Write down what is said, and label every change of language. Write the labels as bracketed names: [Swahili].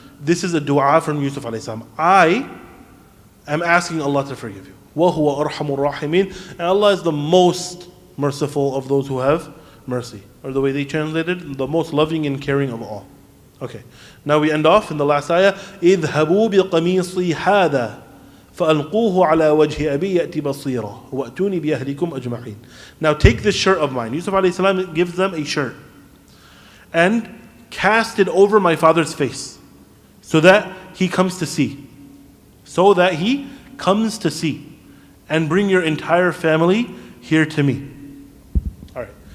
[English] This is a dua from Yusuf alayhi salam. I'm asking Allah to forgive you. [Arabic] وَهُوَ أَرْحَمُ الرَّاحِمِينَ. [English] And Allah is the most merciful of those who have mercy. Or the way they translated, the most loving and caring of all. Okay. Now we end off in the last ayah. [Arabic] اذهبوا بقميصي هذا فألقوه على وجه أبي يأتي بصيرا وأتوني بأهلكم أجمعين. [English] Now take this shirt of mine. Yusuf alayhi salam gives them a shirt. And cast it over my father's face so that he comes to see. So that he comes to see, and bring your entire family here to me. All right.